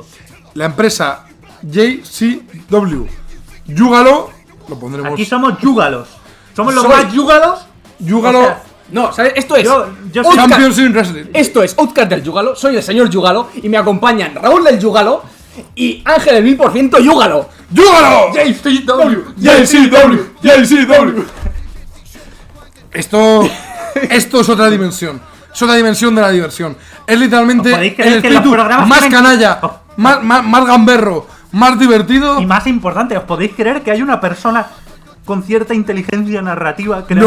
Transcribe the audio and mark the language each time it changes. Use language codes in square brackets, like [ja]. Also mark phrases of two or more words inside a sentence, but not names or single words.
[es] La empresa JCW. Yúgalo. Lo pondremos. Aquí somos yúgalos. Somos los Soy- más yúgalos. Yúgalo. o sea, No, ¿sabes? Esto es. Yo soy Outcast. Champions in Wrestling. Esto es Outcast del Yúgalo. Soy el señor Yúgalo y me acompañan Raúl del Yúgalo y Ángel del 1000% Yúgalo. ¡Yúgalo! JCW. JCW. JCW. Esto es otra dimensión. Es otra dimensión de la diversión. Es literalmente ¿Os podéis el creer que los espíritu programas más tienen- canalla, Oh. más gamberro, más divertido. Y más importante, ¿os podéis creer que hay una persona con cierta inteligencia narrativa creando